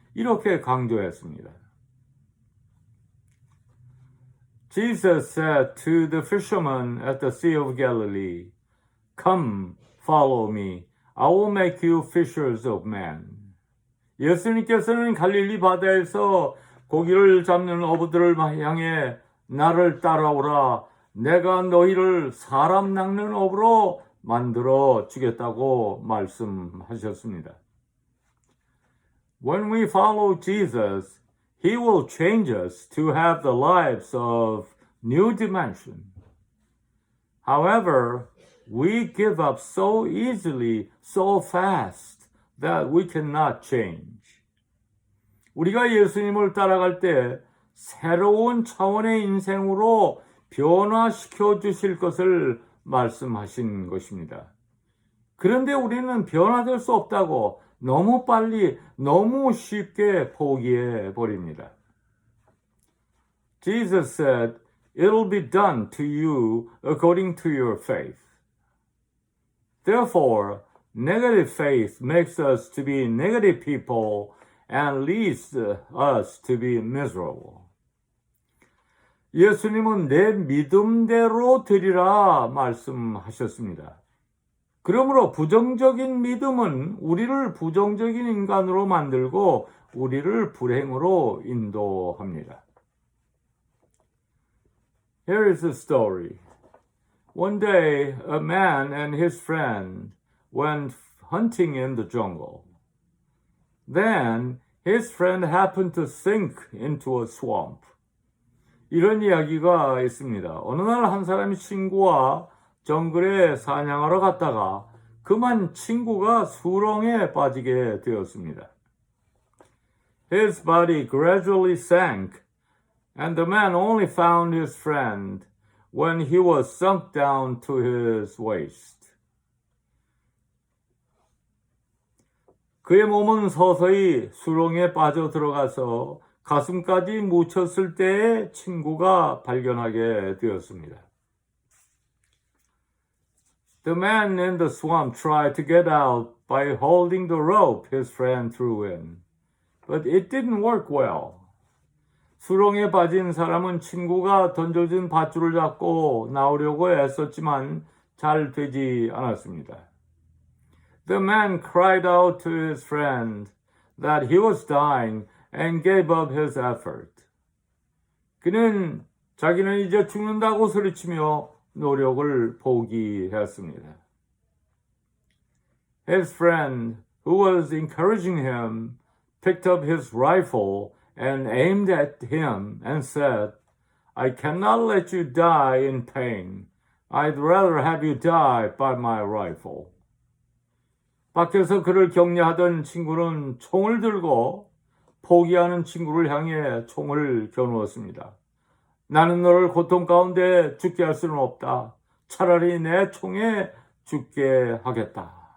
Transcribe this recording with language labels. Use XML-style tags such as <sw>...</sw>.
<ko>이렇게 강조했습니다.</ko> <en>Jesus said to the fishermen at the Sea of Galilee, Come, follow me. I will make you fishers of men.</en> <ko>예수님께서는 갈릴리 바다에서 고기를 잡는 어부들을 향해 나를 따라오라. 내가 너희를 사람 낚는 어부로 만들어 주겠다고 말씀하셨습니다.</ko> <en>When we follow Jesus, He will change us to have the lives of new dimension. However, we give up so easily, so fast, that we cannot change.</en> <ko>우리가 예수님을 따라갈 때 새로운 차원의 인생으로 변화시켜 주실 것을 말씀하신 것입니다. 그런데 우리는 변화될 수 없다고 너무 빨리, 너무 쉽게 포기해 버립니다.</ko> <en>Jesus said, "It'll be done to you according to your faith." Therefore, negative faith makes us to be negative people and leads us to be miserable.</en> <ko>예수님은 내 믿음대로 되리라 말씀하셨습니다. 그러므로 부정적인 믿음은 우리를 부정적인 인간으로 만들고 우리를 불행으로 인도합니다.</ko> <en>Here is a story. One day, a man and his friend went hunting in the jungle. Then, his friend happened to sink into a swamp.</en> <ko>이런 이야기가 있습니다. 어느 날 한 사람이 친구와 정글에 사냥하러 갔다가 그만 친구가 수렁에 빠지게 되었습니다.</ko> <en>His body gradually sank, and the man only found his friend when he was sunk down to his waist.</en> <ko>그의 몸은 서서히 수렁에 빠져 들어가서 가슴까지 묻혔을 때에 친구가 발견하게 되었습니다.</ko> <en>The man in the swamp tried to get out by holding the rope his friend threw in, but it didn't work well.</en> <ko>수렁에 빠진 사람은 친구가 던져준 밧줄을 잡고 나오려고 애썼지만 잘 되지 않았습니다.</ko> <en>The man cried out to his friend that he was dying and gave up his effort.</en> <ko>그는 자기는 이제 죽는다고 소리치며 노력을 포기했습니다.</ko> <en>His friend, who was encouraging him, picked up his rifle and aimed at him and said, "I cannot let you die in pain. I'd rather have you die by my rifle."</en> <ko>밖에서 그를 격려하던 친구는 총을 들고 포기하는 친구를 향해 총을 겨누었습니다. 나는 너를 고통 가운데 죽게 할 수는 없다. 차라리 내 총에 죽게 하겠다.</ko>